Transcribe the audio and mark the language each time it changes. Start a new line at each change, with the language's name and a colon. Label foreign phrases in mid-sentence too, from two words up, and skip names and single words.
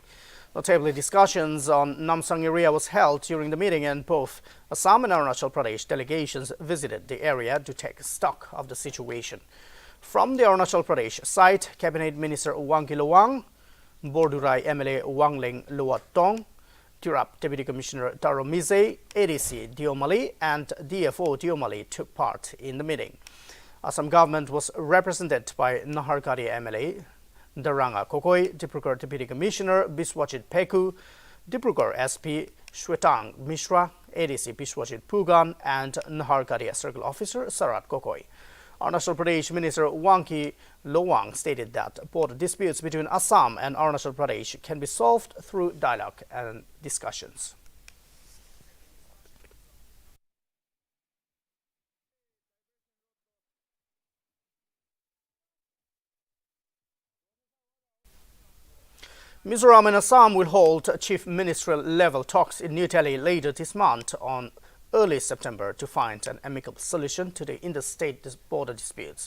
English: Notably, discussions on Namsang area was held during the meeting and both Assam and Arunachal Pradesh delegations visited the area to take stock of the situation. From the Arunachal Pradesh side, Cabinet Minister Wangki Lowang, Bordurai MLA Wangling Luatong, Tirap Deputy Commissioner Taro Mize, ADC Diomali and DFO Diomali took part in the meeting. Assam government was represented by Nahargari MLA Daranga Kokoi, Dibrugarh Deputy Commissioner Biswajit Peku, Dibrugarh SP Shwetang Mishra, ADC Biswajit Pugan and Nahargari Circle Officer Sarat Kokoi. Arunachal Pradesh Minister Wangki Lowang stated that border disputes between Assam and Arunachal Pradesh can be solved through dialogue and discussions. Mizoram and Assam will hold chief ministerial level talks in New Delhi later this month on early September to find an amicable solution to the interstate border disputes.